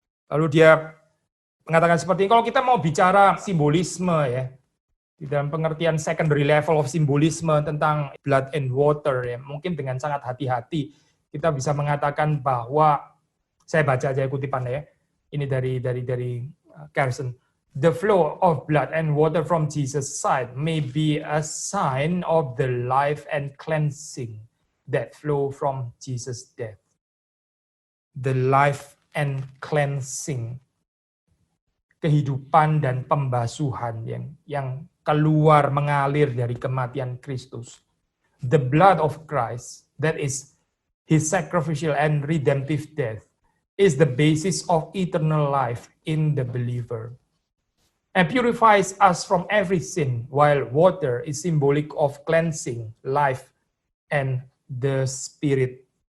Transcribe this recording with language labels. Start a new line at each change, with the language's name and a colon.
Indonesian: Lalu dia mengatakan seperti ini, kalau kita mau bicara simbolisme ya, di dalam pengertian
English: secondary level of
Indonesian: simbolisme tentang
English: blood and water
Indonesian: ya, mungkin dengan sangat hati-hati kita bisa mengatakan bahwa, saya baca aja kutipannya ya, ini dari Carson.
English: The flow of blood and water from Jesus' side may be a sign of the life and cleansing that flow from Jesus' death. The life and cleansing,
Indonesian: kehidupan dan pembasuhan yang keluar mengalir dari kematian Kristus.
English: The blood of Christ, that is his sacrificial and redemptive death, is the basis of eternal life in the believer and purifies us from every sin, while water is symbolic of cleansing, life, and the Spirit.